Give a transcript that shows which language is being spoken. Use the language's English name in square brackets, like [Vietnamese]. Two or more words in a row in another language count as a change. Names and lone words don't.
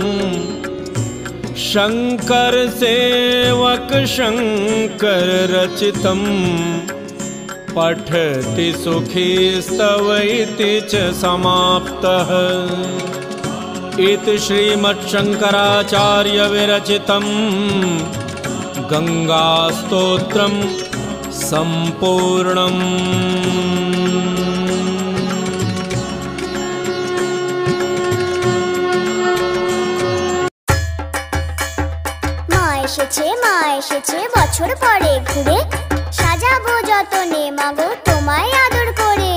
[Sanskrit] शंकर सेवक शंकर रचितम् पठति सुखी स्तवैति च समाप्तः इति श्रीमच्छंकराचार्य विरचितं गंगा स्तोत्रम् संपूर्णम्। [Bangla] মা এসেছে বছর পরে ঘুরে সাজাবো যতনে মাগো তোমায় আদর করে